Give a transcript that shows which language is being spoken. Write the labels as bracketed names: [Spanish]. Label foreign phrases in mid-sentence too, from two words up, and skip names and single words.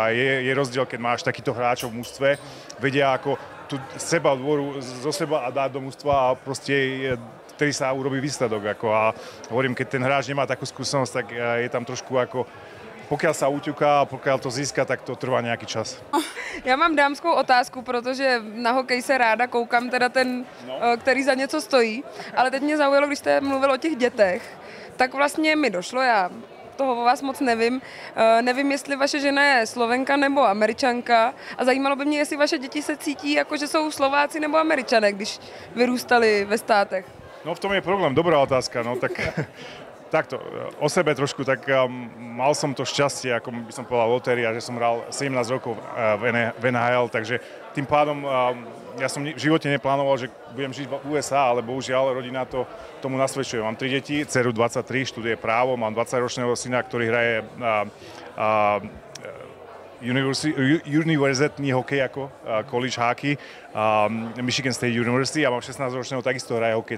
[Slovak] A je rozdiel, keď máš takýchto hráčov v mužstve, vedia tú seba dôveru zo seba a dať do mužstva a proste vtedy sa urobí výsledok. Ako, a hovorím, keď ten hráč nemá takú skúsenosť, tak je tam trošku ako pokiaľ sa uťuká a pokiaľ to získa, tak to trvá nějaký čas. [Czech] Já mám dámskou otázku, protože na hokej se ráda koukám, teda ten, který za něco stojí. Ale teď mě zaujalo, když jste mluvil o těch dětech, tak vlastně mi došlo, já toho o vás moc nevím. Nevím, jestli vaše žena je Slovenka nebo Američanka a zajímalo by mě, jestli vaše děti se cítí jako, že jsou Slováci nebo Američané, když vyrůstali ve státech. [Slovak] No v tom je problém, dobrá otázka, no tak takto, o sebe trošku, tak mal som to šťastie, ako by som povedal, lotéria, že som hral 17 rokov v NHL, takže tým pádom ja som v živote neplánoval, že budem žiť v USA, ale bohužiaľ rodina to tomu nasvedčuje. Mám 3 deti, dceru 23, študuje právo, mám 20-ročného syna, ktorý hraje univerzitný hokej ako [English] college hockey, [Slovak] Michigan State University, a mám 16-ročného, takisto hraje hokej.